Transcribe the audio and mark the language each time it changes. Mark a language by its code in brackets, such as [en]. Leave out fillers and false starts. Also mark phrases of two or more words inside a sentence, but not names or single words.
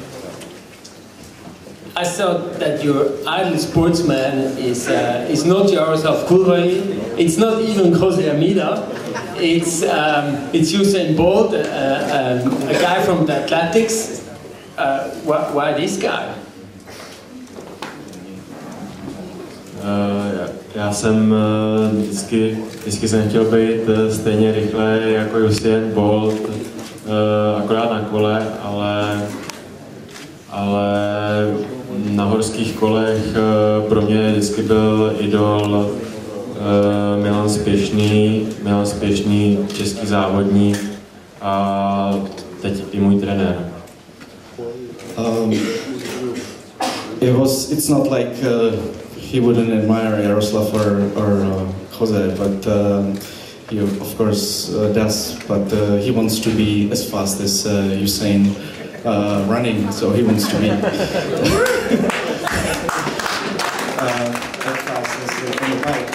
[en] I thought that your idol sportsman is not Jaroslav Kulvay, it's not even Jose Amida, it's Usain Bolt, a guy from the athletics. Why this guy? [cs] Já jsem vždycky jsem chtěl být stejně rychle jako Usain Bolt, akorát na kole, ale na horských kolech pro mě vždycky byl idol Milan Spěšný, český závodník a teď i můj trenér. [en] It's not like he wouldn't admire Jaroslav or Jose, but he of course does, but he wants to be as fast as Usain running, so he wants to be as fast as on the bike.